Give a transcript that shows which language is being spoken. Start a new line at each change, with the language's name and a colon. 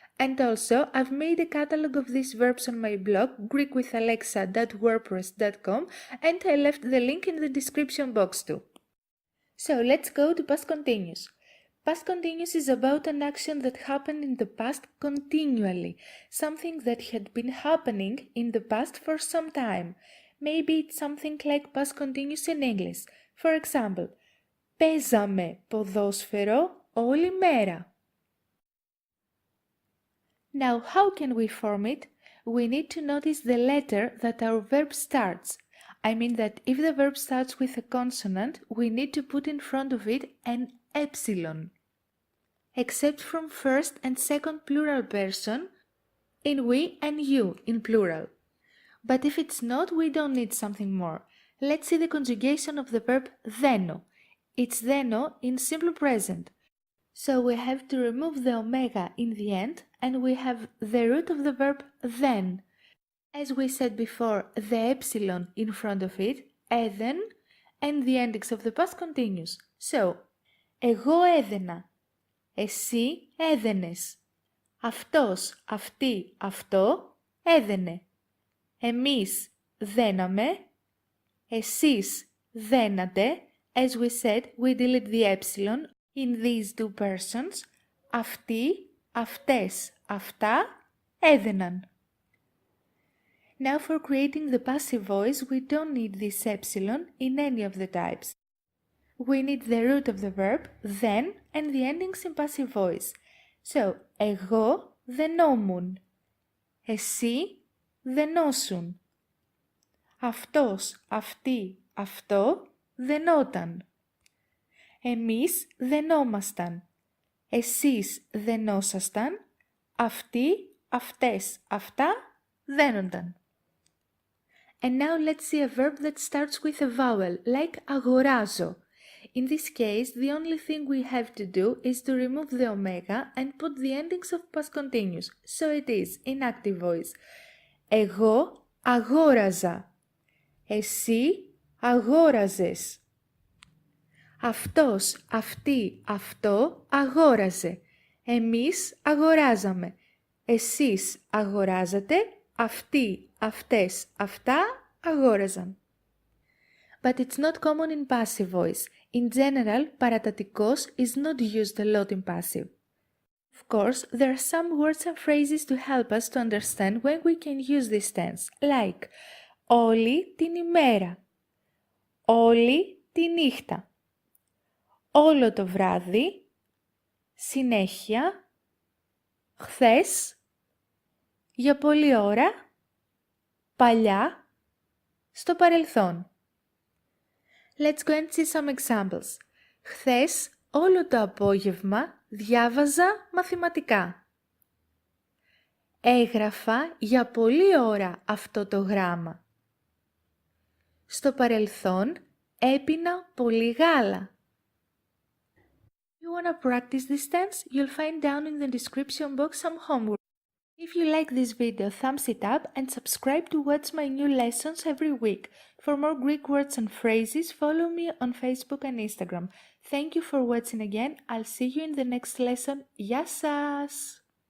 English: And also, I've made a catalog of these verbs on my blog, greekwithalexa.wordpress.com, and I left the link in the description box too. So, let's go to past continuous. Past continuous is about an action that happened in the past continually, something that had been happening in the past for some time. Maybe it's something like past continuous in English. For example,
Greek: παίζαμε ποδόσφαιρο όλη μέρα.
English: Now, how can we form it? We need to notice the letter that our verb starts. I mean that if the verb starts with a consonant, we need to put in front of it an epsilon. Except from first and second plural person, in we and you in plural. But if it's not, we don't need something more. Let's see the conjugation of the verb δένω. It's δένω in simple present. So we have to remove the omega in the end and we have the root of the verb then. As we said before, the epsilon in front of it, έδεν, and the endings of the past continuous.
Greek: So, εγώ έδαινα, εσύ έδαινες, αυτός, αυτή, αυτό έδαινε, εμείς δέναμε, εσείς δένατε.
English: As we said, we delete the epsilon in these two persons.
Greek: Αυτοί, αυτές, αυτά έδαιναν.
English: Now for creating the passive voice, we don't need this epsilon in any of the types. We need the root of the verb, then, and the endings in passive voice.
Greek: So, εγώ δενόμουν, εσύ δενόσουν, αυτός, αυτή, αυτό δενόταν, εμείς δενόμασταν, εσείς δενόσασταν, αυτοί, αυτές, αυτά δένονταν.
English: And now let's see a verb that starts with a vowel, like αγοράζω. In this case, the only thing we have to do is to remove the omega and put the endings of past continuous. So it is, in active voice.
Greek: Εγώ αγόραζα. Εσύ αγόραζες. Αυτός, αυτή, αυτό αγόραζε. Εμείς αγοράζαμε. Εσείς αγοράζατε. Αυτοί, αυτές, αυτά αγόραζαν.
English: But it's not common in passive voice. In general, παρατατικός is not used a lot in passive. Of course, there are some words and phrases to help us to understand when we can use this tense, like
Greek: όλη την ημέρα, όλη τη νύχτα, όλο το βράδυ, συνέχεια, χθες, για πολλή ώρα, παλιά, στο παρελθόν.
English: Let's go and see some examples.
Greek: Χθες όλο το απόγευμα διάβαζα μαθηματικά. Έγραφα για πολλή ώρα αυτό το γράμμα. Στο παρελθόν έπινα πολύ γάλα.
English: If you want to practice this tense, you'll find down in the description box some homework. If you like this video, thumbs it up and subscribe to watch my new lessons every week. For more Greek words and phrases, follow me on Facebook and Instagram. Thank you for watching again. I'll see you in the next lesson.
Greek: Γεια σας!